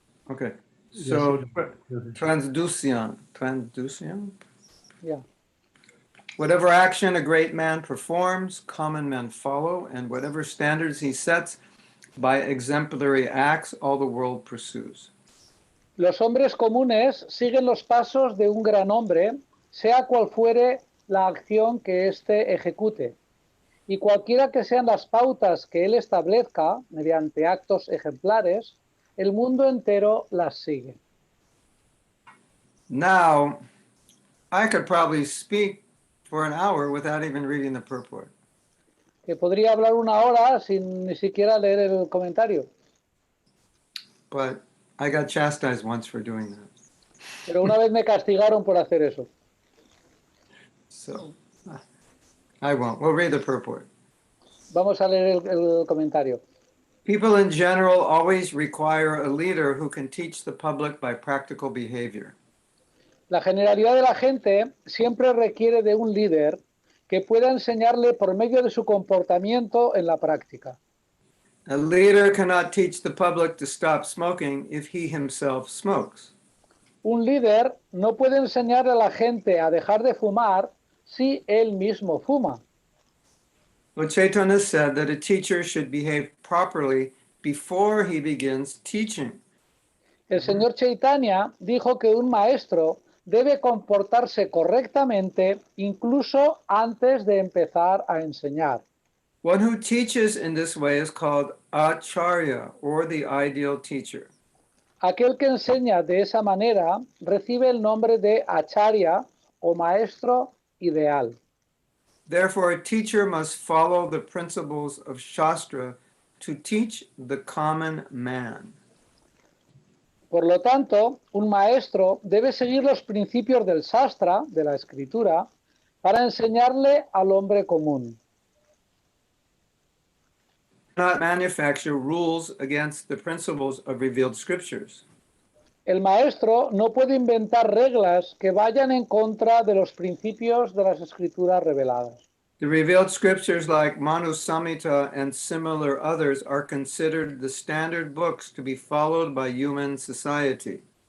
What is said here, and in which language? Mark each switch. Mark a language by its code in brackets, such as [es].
[en] Okay. So Yes. transduction. Yeah. Whatever action a great man performs, common men follow, and whatever standards he sets by exemplary acts, all the world pursues. [es] Los hombres comunes siguen los pasos de un gran hombre, sea cual fuere la acción que éste ejecute. Y cualquiera que sean las pautas que él establezca, mediante actos ejemplares, el mundo entero las sigue. [en] Now, I could probably speak for an hour without even reading the purport. [es] Que podría hablar una hora sin ni siquiera leer el comentario. [en] But I got chastised once for doing that. [es] Pero una vez me castigaron por hacer eso. [en] So I won't. We'll read the purport. [es] Vamos a leer el comentario. [en] People in general always require a leader who can teach the public by practical behavior. [es] La generalidad de la gente siempre requiere de un líder que pueda enseñarle por medio de su comportamiento en la práctica. [en] A leader cannot teach the public to stop smoking if he himself smokes. [es] Un líder no puede enseñar a la gente a dejar de fumar si él mismo fuma. [en] Lord Chaitanya said that a teacher should behave properly before he begins teaching. [es] El señor Chaitanya dijo que un maestro debe comportarse correctamente incluso antes de empezar a enseñar. [en] One who teaches in this way is called acharya, or the ideal teacher. [es] Aquel que enseña de esa manera recibe el nombre de acharya o maestro ideal. [en] Therefore, a teacher must follow the principles of Shastra to teach the common man. [es] Por lo tanto, un maestro debe seguir los principios del Shastra, de la escritura, para enseñarle al hombre común. [en] Not manufacture rules against the principles of revealed scriptures. [es] El maestro no puede inventar reglas que vayan en contra de los principios de las escrituras reveladas. [en] The revealed scriptures like Manu Samhita and similar others are considered the standard books to be followed by human society.